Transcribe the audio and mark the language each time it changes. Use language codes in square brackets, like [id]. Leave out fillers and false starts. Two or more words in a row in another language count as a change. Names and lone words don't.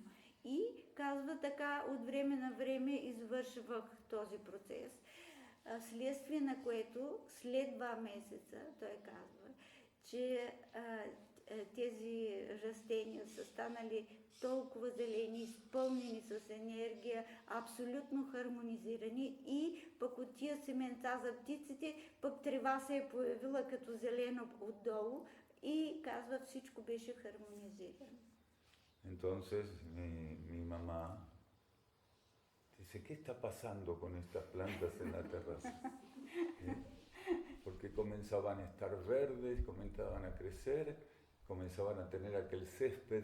[bg] И казва така, от време на време извършвах този процес, следствие на което след 2 месеца той казва, че тези растения са станали толкова зелени, изпълнени с енергия, абсолютно хармонизирани и пък от тия семенца за птиците, пък трева се е появила като зелено отдолу и казва, всичко беше хармонизирано. [es] Entonces mi mamá dice, ¿qué está pasando con estas plantas en la terraza? Porque comenzaban a estar verdes, comenzaban a crecer, comenzaban a tener aquel césped.